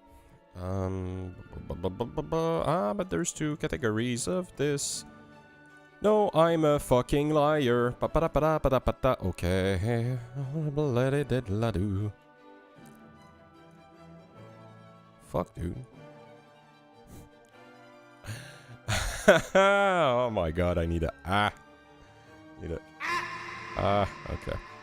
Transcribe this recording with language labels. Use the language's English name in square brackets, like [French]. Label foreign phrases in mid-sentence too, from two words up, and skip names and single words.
[English] But there's two categories of this. No, I'm a fucking liar. Pa-pa-da-pa-da-pa-da-pa-da. Okay. Let-it-la-do. Fuck, dude. Oh my god, I need a... Need a... okay.